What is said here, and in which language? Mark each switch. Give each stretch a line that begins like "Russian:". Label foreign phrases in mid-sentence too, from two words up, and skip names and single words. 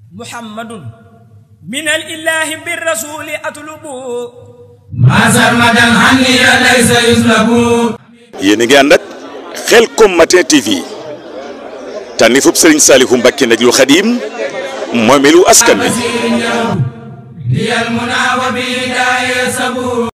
Arabic: محمد من الإله بالرسول أطلب ما سرمدا عني ليس يسلب
Wolof: yéen a ngi ànd ak Khelcom Matin TV tànnifub Serigne Saliou Mbacké Najul Khadim moomeelu askan wi